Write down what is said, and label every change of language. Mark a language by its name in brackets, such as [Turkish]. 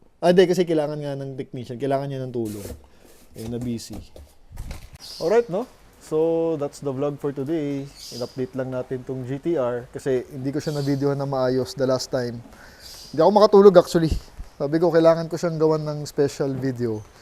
[Filipino] Hindi, kasi kailangan nga ng technician. Kailangan niya ng tulong. Eh, na busy. Alright, no? [English] So, that's the vlog for today. [Filipino] In-update lang natin tong GTR kasi hindi ko siya na-videohan na maayos [English] the last time. [Filipino] Hindi ako makatulog actually. Sabi ko, kailangan ko siyang gawan ng special video.